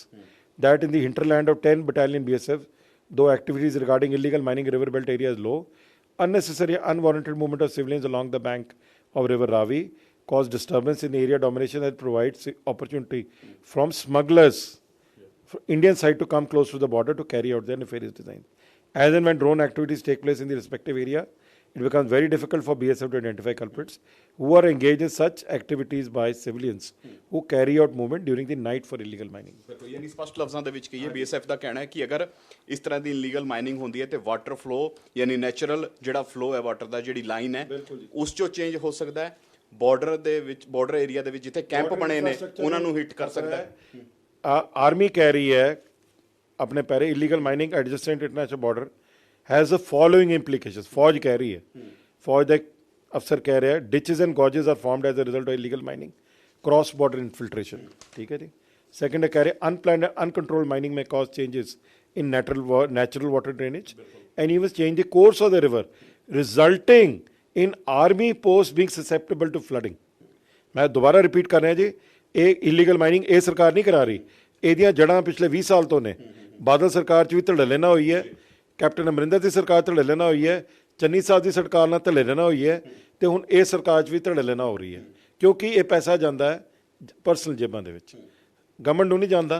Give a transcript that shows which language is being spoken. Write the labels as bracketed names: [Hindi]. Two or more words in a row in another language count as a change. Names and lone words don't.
[English] That in the hinterland of 10 Battalion BSF, though activities regarding illegal mining river belt area is low, unnecessary unwarranted movement of civilians along the bank of river Ravi cause disturbance in area domination that provides opportunity from smugglers for Indian side to come close to the border to carry out their nefarious designs. As and when drone activities take place in the respective area, it becomes very difficult for BSF to identify culprits who are engaged in such activities by civilians who carry out movement during the night for illegal mining. [Punjabi] ਬਿਲਕੁਲ, ਯਾਨੀ ਸਪਸ਼ਟ ਲਫ਼ਜ਼ਾਂ ਦੇ ਵਿੱਚ ਕਹੀਏ BSF ਦਾ ਕਹਿਣਾ ਹੈ ਕਿ ਅਗਰ ਇਸ ਤਰ੍ਹਾਂ ਦੀ [English] illegal mining [Punjabi] ਹੁੰਦੀ ਹੈ ਤੇ [English] water flow [Punjabi] ਯਾਨੀ ਨੈਚੁਰਲ ਜਿਹੜਾ ਫਲੋ ਹੈ ਵਾਟਰ ਦਾ, ਜਿਹੜੀ ਲਾਈਨ ਹੈ ਉਸ ਚੋਂ ਚੇਂਜ ਹੋ ਸਕਦਾ ਹੈ। ਬਾਰਡਰ ਦੇ ਵਿੱਚ, ਬਾਰਡਰ ਏਰੀਆ ਦੇ ਵਿੱਚ ਜਿੱਥੇ ਕੈਂਪ ਬਣੇ ਨੇ ਉਹਨਾਂ ਨੂੰ ਹਿੱਟ ਕਰ ਸਕਦਾ ਹੈ। ਆਰਮੀ ਕਹਿ ਰਹੀ ਹੈ ਆਪਣੇ ਪੈਰੇ [English] illegal mining adjacent international border has the following implications. [Hindi] फौज कह रही है, [Punjabi] ਫੌਜ ਦਾ ਅਫਸਰ ਕਹਿ ਰਿਹਾ [English] ditches and gorges are formed as a result of illegal mining, cross border infiltration, [Punjabi] ਠੀਕ ਹੈ ਜੀ। ਸੈਕੰਡ ਕਹਿ ਰਹੇ [English] unplanned and uncontrolled mining may cause changes in natural water drainage and even change the course of the river, resulting in army posts being susceptible to flooding. [Punjabi] ਮੈਂ ਦੁਬਾਰਾ ਰਿਪੀਟ ਕਰ ਰਿਹਾ ਜੀ, ਇਹ [English] illegal mining [Punjabi] ਇਹ ਸਰਕਾਰ ਨਹੀਂ ਕਰਾ ਰਹੀ, ਇਹਦੀਆਂ ਜੜ੍ਹਾਂ ਪਿਛਲੇ 20 ਸਾਲ ਤੋਂ ਨੇ। ਬਾਦਲ ਸਰਕਾਰ 'ਚ ਵੀ ਧੜੱਲੇ ਨਾਲ ਹੋਈ ਹੈ, ਕੈਪਟਨ ਅਮਰਿੰਦਰ ਦੀ ਸਰਕਾਰ ਧੜੱਲੇ ਨਾਲ ਹੋਈ ਹੈ, ਚੰਨੀ ਸਾਹਿਬ ਦੀ ਸਰਕਾਰ ਨਾਲ ਧੜੱਲੇ ਨਾਲ ਹੋਈ ਹੈ, ਤੇ ਹੁਣ ਇਹ ਸਰਕਾਰ 'ਚ ਵੀ ਧੜੱਲੇ ਨਾਲ ਹੋ ਰਹੀ ਹੈ, ਕਿਉਂਕਿ ਇਹ ਪੈਸਾ ਜਾਂਦਾ ਹੈ ਪਰਸਨਲ ਜੇਬਾਂ ਦੇ ਵਿੱਚ, ਗਵਰਨਮੈਂਟ ਨੂੰ ਨਹੀਂ ਜਾਂਦਾ।